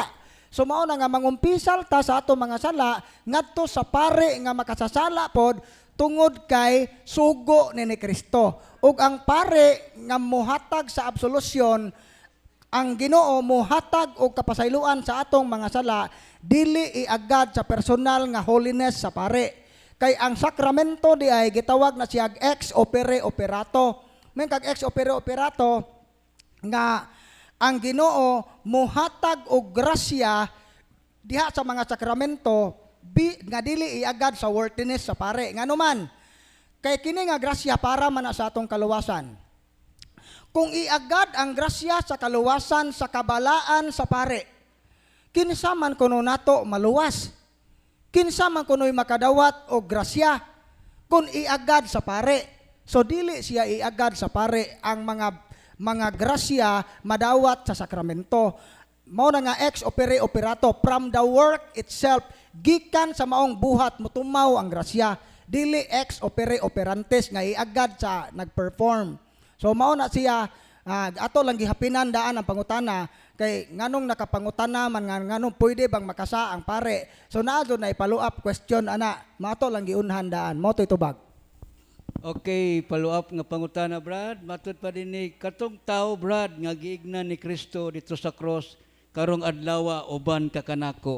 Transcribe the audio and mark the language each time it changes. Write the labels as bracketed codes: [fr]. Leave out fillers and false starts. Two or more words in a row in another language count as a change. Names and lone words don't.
[ceb] So mao na nga mangumpisal ta sa ato mga sala ngadto sa pare nga makasasala pod tungod kay sugo ni Kristo. Ug ang pare nga mohatag sa absolusyon, ang Ginoo mohatag og kapasayloan sa atong mga sala, dili iagad sa personal nga holiness sa pare. Kay ang sakramento di ay gitawag na siya [la] ex opere operato. [ceb] Men kag [la] ex opere operato [ceb] nga ang Ginoo mohatag og grasya diha sa mga sakramento nga dili iagad sa worthiness sa pare. Ngano man kay kini nga grasya para man na sa atong kaluwasan. Kung iagad ang grasya sa kaluwasan sa kabalaan sa pare, kinsa man kuno nato maluwas. Kinsa man kuno'y makadawat og grasya kung iagad sa pare. So dili siya iagad sa pare ang mga grasya madawat sa sakramento. Mao na nga [la] ex opere operato, [en] from the work itself, [ceb] gikan sa maong buhat motumaw ang grasya. Dili [la] ex opere operantes [ceb] nga iagad sa nagperform. So mao na siya ato lang gihapinan daan ang pangutana kay nganong nakapangutana man nganong pwede bang makasa ang pare. So naado na ipaluap question ana, mato lang giunhan daan. Mo to'y tubag. Okay, follow-up nga pangutana, Brad. Matod pa din ni katong tao, Brad, nga giignan ni Kristo dito sa cross, karong adlaw uban ka kanako.